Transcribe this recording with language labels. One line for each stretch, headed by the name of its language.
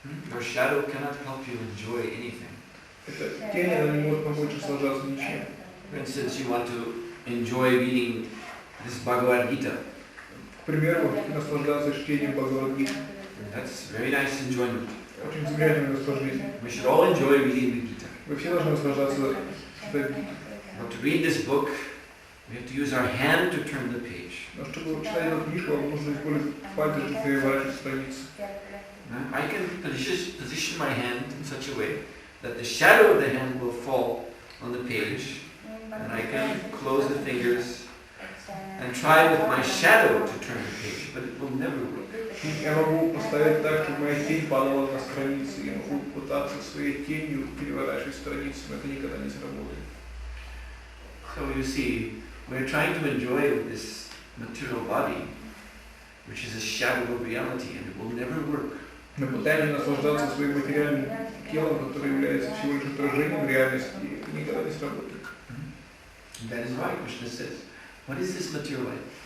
English: Your shadow cannot help you enjoy anything.
Russian: Эта тень, она не может помочь наслаждаться ничем.
English: For instance, you want to enjoy reading this Bhagavad Gita.
Russian: К примеру, наслаждаться чтением Бхагавад-гиты.
English: That's very nice enjoyment.
Russian: Очень замечательное наслаждение.
English: We should all enjoy reading the Gita.
Russian: Вы все должны наслаждаться читать Гиту.
English: But to read this book, we have to use our hand to turn the page.
Russian: Но чтобы читать эту книжку, вам нужно использовать пальцы, чтобы переворачивать страницы.
English: I can position my hand in such a way that the shadow of the hand will fall on the page, and I can close the fingers and try with my shadow to turn the page, but it will never work.
Russian: Я могу поставить так, чтобы моя тень падала на страницы. Я могу пытаться своей тенью переворачивать страницы, но это никогда не сработает.
English: So you see, we're trying to enjoy this material body, which is a shadow of reality, and it will never work.
Russian: Мы пытаемся наслаждаться своим материальным телом, которое является всего лишь отражением реальности, и это никогда не сработает.
English: That is why Krishna says, what is this material life?